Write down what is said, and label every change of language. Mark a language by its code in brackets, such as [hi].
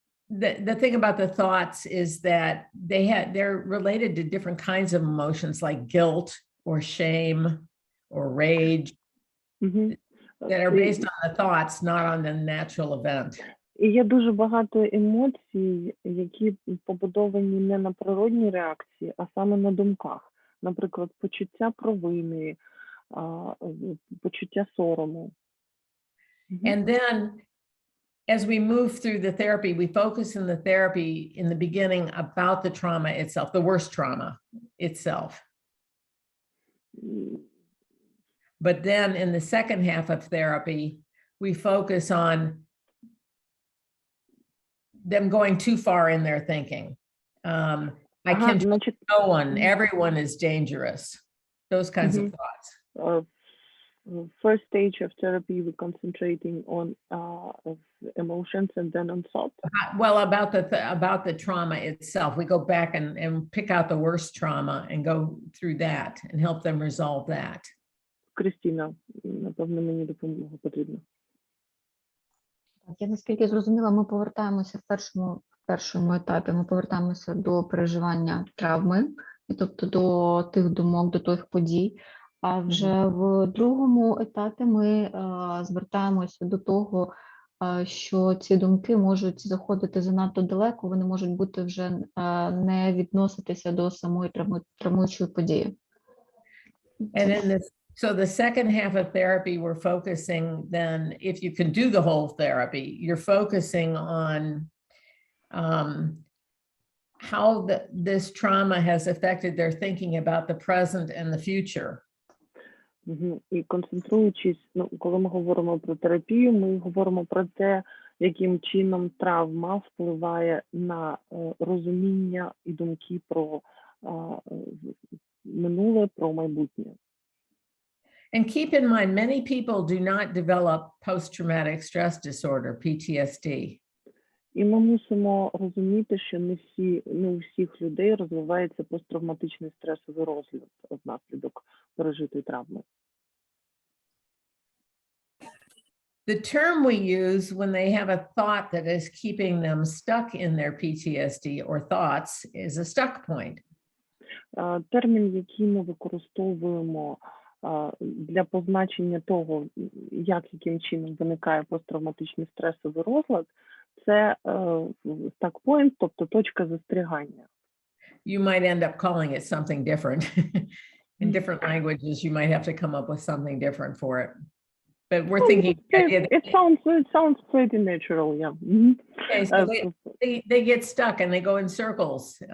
[en] The thing about the thoughts is that they're related to different kinds of emotions like guilt or shame or rage that are based on the thoughts, not on the natural event. [uk] І є дуже багато емоцій, які побудовані не на природній реакції, а саме на думках. Наприклад, почуття провини, почуття сорому. [en] And then as we move through the therapy, we focus in the therapy in the beginning about the trauma itself, the worst trauma itself. But then in the second half of therapy, we focus on them going too far in their thinking. I can trust no one, everyone is dangerous. Those kinds of thoughts. First stage of therapy, we're concentrating on emotions and then on thoughts. Well, about the trauma itself, we go back and pick out the worst trauma and go through that and help them resolve that. [uk] Кристина, напевно, мені допомога потрібна. Я наскільки зрозуміла, ми повертаємося в першому етапі, ми повертаємося до переживання травми, і тобто до тих думок, до тих подій. А вже в другому етапі ми звертаємося до того, що ці думки можуть заходити занадто далеко, вони можуть бути вже не відноситися до самої травмуючої події. [en] So the second half of therapy, we're focusing then, if you can do the whole therapy, you're focusing on how this trauma has affected their thinking about the present and the future. [uk] І концентруючись, коли ми говоримо про терапію, ми говоримо про те, яким чином травма впливає на розуміння і думки про минуле, про майбутнє. [en] And keep in mind, many people do not develop post-traumatic stress disorder, PTSD. [uk] І ми мусимо розуміти, що не у всіх людей розвивається посттравматичний стресовий розлад внаслідок пережитої травми. [en] The term we use when they have a thought that is keeping them stuck in their PTSD or thoughts is a stuck point. [uk] Термін, який ми використовуємо для позначення того, яким чином виникає посттравматичний стресовий розлад, це stuck point, тобто точка застрягання. [en] You might end up calling it something different. In different languages, you might have to come up with something different for it. But we're thinking it sounds pretty natural, yeah. Okay, so they get stuck and they go in circles.